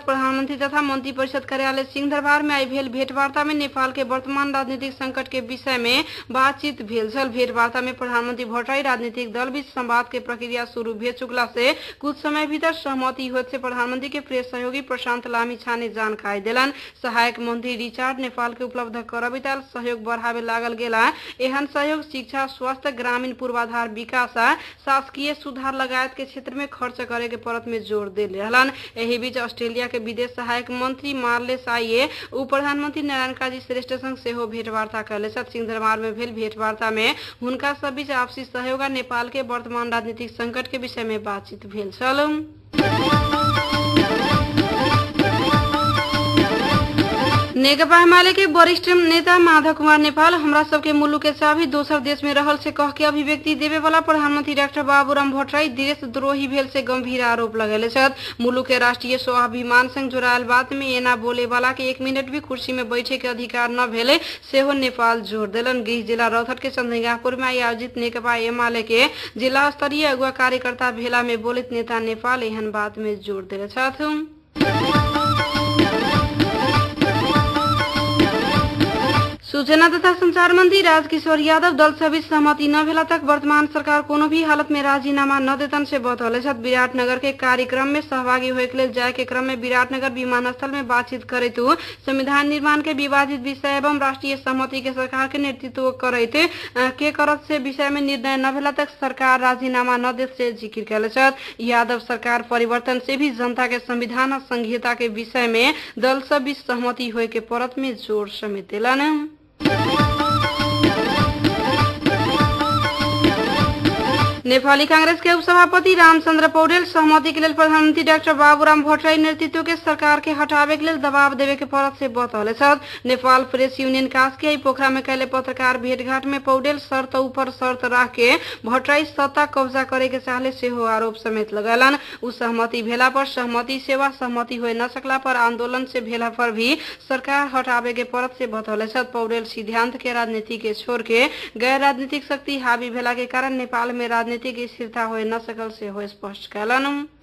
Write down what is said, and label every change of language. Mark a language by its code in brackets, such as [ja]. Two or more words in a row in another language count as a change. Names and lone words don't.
[mai] प्रधानमंत्री तथा मंत्री परिषद कार्यालय सिंहदरबार में आई भेल भेंटवार्ता में नेपाल के वर्तमान राजनीतिक संकट के विषय में बातचीत भेल छल। भेंटवार्ता में प्रधानमंत्री भट्टराई राजनीतिक दल बीच संवाद के प्रक्रिया शुरू भे चुकला से कुछ समय भीतर सहमति होत से प्रधानमंत्री के प्रेस सहयोगी प्रशांत लामी छाने जानकारी दिलन। सहायक मंत्री रिचार्ड नेपाल के उपलब्ध करबिताल सहयोग बढ़ावे लागल गेला एहन सहयोग शिक्षा स्वास्थ्य ग्रामीण पूर्वाधार विकास आ शासकीय सुधार लगायत के क्षेत्र में खर्च करे के परत में जोर दे रहलन। एही बीच ऑस्ट्रेलिया के विदेश सहायक मंत्री मार्लेस आइए उप प्रधानमंत्री नारायण काजी श्रेष्ठ संग सेहो भेंटवार्ता कैले छथि। सिंहदरबार में भेल भेंटवार्ता में हुनका सब बीच आपसी सहयोग आ नेपाल के वर्तमान राजनीतिक संकट के विषय में बातचीत भेल छल। नेकपा एमाले के वरिष्ठ नेता माधव कुमार नेपाल हमरा सबके मुल्क के चाभी दोसर देश में रहल से कह के अभिव्यक्ति देवे वाला प्रधानमंत्री डॉक्टर बाबूराम भट्टराई देशद्रोही भेल से गंभीर आरोप लगेले छथि। मुल्क के राष्ट्रीय स्वाभिमान संग जुड़ायल बात में एना बोले वाला के 1 मिनट भी कुर्सी में बैठे के अधिकार न भेले सेहो नेपाल जोर दिलन। गृह जिला रौतहट के चंद्रगापुर में आयोजित नेकपा एमाले के जिला स्तरीय अगुवा कार्यकर्ता भेला में बोलित नेता नेपाल एहन बात में जोर दिले छथि। सूचना तथा संचार मंत्री राजकिशोर यादव दल से बीच सहमति न भेला तक वर्तमान सरकार कोनो भी हालत में राजीनामा न देतन से बतौले छथि। विराटनगर के कार्यक्रम में सहभागी होए के लिए जाय के क्रम में विराटनगर विमानस्थल में बातचीत करैत संविधान निर्माण के विवादित विषय एवं राष्ट्रीय सहमति के सरकार के नेतृत्व करत से विषय में निर्णय न भेला तक सरकार राजीनामा न दे से जिक्र कैले छथि। यादव सरकार परिवर्तन से भी जनता के संविधान और संहिता के विषय में दल सब बीच सहमति होए के परत में जोर समेत दिलन। नेपाली कांग्रेस के उपसभापति रामचंद्र पौडेल सहमति के लिए प्रधानमंत्री डॉक्टर बाबूराम भट्टराई नेतृत्व के सरकार के हटावे के लिए दबाव देवे के परत से बतौले नेपाल प्रेस यूनियन कास्की पोखरा में कैले पत्रकार भेंटघाट में पौडेल शर्त ऊपर शर्त राख के भट्टराई सत्ता कब्जा करे के चाहले से हो आरोप समेत लगैलन। उ सहमति भेला पर सहमति सेवा सहमति हो न सकला पर आंदोलन से भेला पर भी सरकार हटावे के परत से बतौले पौडेल सिद्धांत के राजनीति के छोड़ के गैर राजनीतिक शक्ति हावी भेला के कारण नेपाल में राजनीतिक स्थिरता हो न सकल से हो स्पष्ट कैलन।